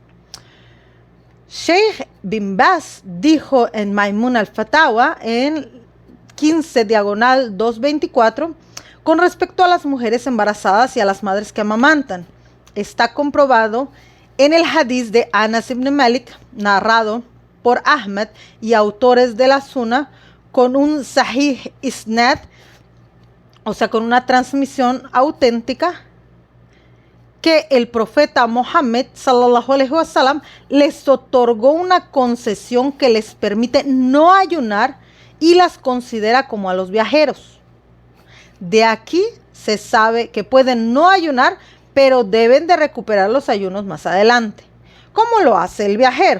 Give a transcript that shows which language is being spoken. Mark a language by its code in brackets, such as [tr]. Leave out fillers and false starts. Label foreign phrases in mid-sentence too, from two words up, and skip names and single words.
[es] Sheikh bin Baz dijo en Maimun al-Fatawa en 15/224 con respecto a las mujeres embarazadas y a las madres que amamantan. Está comprobado en el hadiz de Anas ibn Malik, narrado por Ahmad y autores de la Sunna, con un [ar] صحيح إسناد, [es] o sea, con una transmisión auténtica, que el profeta Mohammed [ar] صلى الله عليه وسلم [es] les otorgó una concesión que les permite no ayunar y las considera como a los viajeros. De aquí se sabe que pueden no ayunar, pero deben de recuperar los ayunos más adelante. ¿Cómo lo hace el viajero?